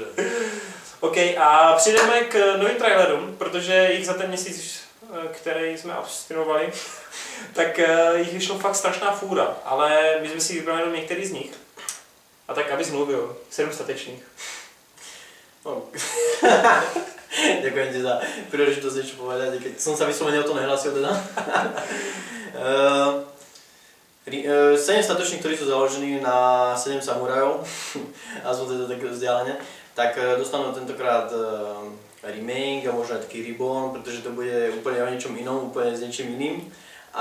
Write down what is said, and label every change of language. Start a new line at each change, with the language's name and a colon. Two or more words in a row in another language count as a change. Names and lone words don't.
Czech: OK, a přijdeme k novým trailerům, protože jich za ten měsíc, který jsme abstinovali, tak jich vyšlo fakt strašná fůra, ale my jsme si vybrali jenom některý z nich. A tak, abys mluvil, 7 statečných. No.
Slovak: Ďakujem ti za príležitosť niečo povedať, keď som sa vyslovene o to nehlásil teda. 7 statočných, ktorí sú založení na 7 samurajov, aspoň teda tak vzdialene, tak dostanú tentokrát remake a možno aj taký reborn, pretože to bude úplne o niečom inom, úplne s niečím iným.